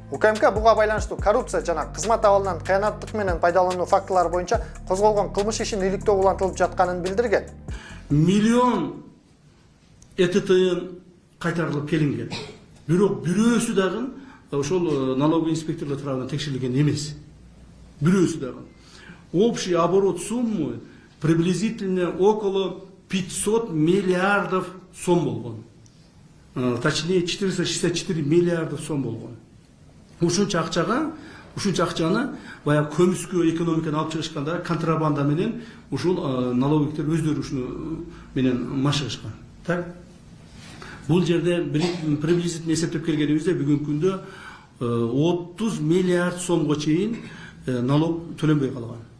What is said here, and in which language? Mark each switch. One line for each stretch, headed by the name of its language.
Kyrgyz: УКМК буга байланыштуу коррупция жана кызмат абалынан кыянаттык менен пайдалануу фактылары боюнча козголгон кылмыш ишин иликтөө улантылып жатканын билдирген. Миллион ЭТТ кайтарылып келинген. Бирок бирөөсү дагы ошол налоговый инспекторлор тарабынан текшерилген эмес. Бирөөсү дагы.
Russian: Общий оборот суммы приблизительно около 500 миллиардов
Kyrgyz: сом болгон.
Russian: Точнее 464 миллиардов
Kyrgyz: сом болгон. Ушунча акчаны баягы көмүскө экономиканы алып чыгышканда контрабанда менен ушул налоговиктер өздөрү ушуну менен машыгышкан. Так? Бул жерде приблизительно эсептеп келгенибизде бүгүнкү күндө 30 миллиард сомго чейин налог төлөнбөй калган.